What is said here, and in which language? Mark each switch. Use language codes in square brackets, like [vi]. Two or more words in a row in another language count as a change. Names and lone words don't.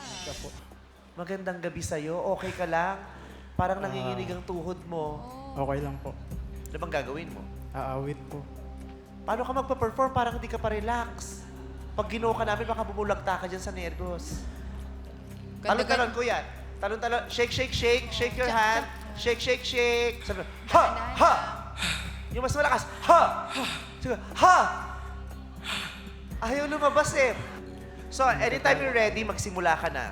[tl] Magandang gabi sa'yo. Okay ka lang? Parang nanginginig ang tuhod mo. Okay lang po. Ano bang gagawin mo? Aawit po. Paano ka magpa-perform? Parang hindi ka pa relax. Pag ginoo ka namin, baka bumulagta ka dyan sa nervos. Talon-talon, kuya. Talon-talon. [en] Shake, shake, shake. Shake your hand. Shake, shake, shake. [tl] Sabi, ha! Ha! Yung mas malakas. Ha! Sabi, ha! Ayaw lumabas eh. [en] So, anytime you're ready, [tl] magsimula ka na.